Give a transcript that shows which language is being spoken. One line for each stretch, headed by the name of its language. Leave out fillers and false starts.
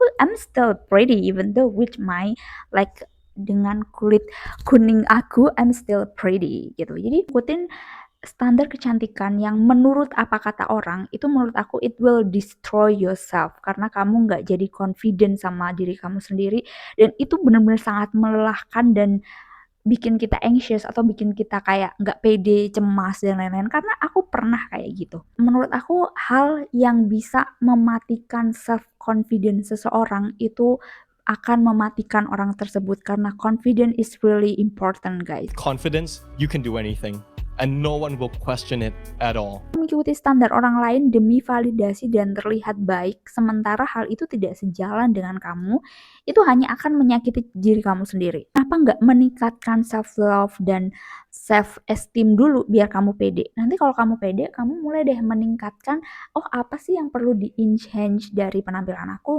English: I'm still pretty even though with my like
Indonesian: dengan kulit kuning aku,
English: I'm still pretty gitu.
Indonesian: Jadi ikutin standar kecantikan yang menurut apa kata orang, itu menurut aku
English: it will destroy yourself
Indonesian: karena kamu nggak jadi confident sama diri kamu sendiri dan itu benar-benar sangat melelahkan dan bikin kita anxious atau bikin kita kayak nggak pede, cemas dan lain-lain, karena aku pernah kayak gitu. Menurut aku hal yang bisa mematikan self confidence seseorang itu akan mematikan orang tersebut, karena
English: confidence is really important, guys. Confidence, you can do anything, and no one will question it at all.
Indonesian: Mengikuti standar orang lain demi validasi dan terlihat baik, sementara hal itu tidak sejalan dengan kamu, itu hanya akan menyakiti diri kamu sendiri. Kenapa nggak meningkatkan self-love dan self-esteem dulu biar kamu pede? Nanti kalau kamu pede, kamu mulai deh meningkatkan, oh apa sih yang perlu di-enhance dari penampilan aku?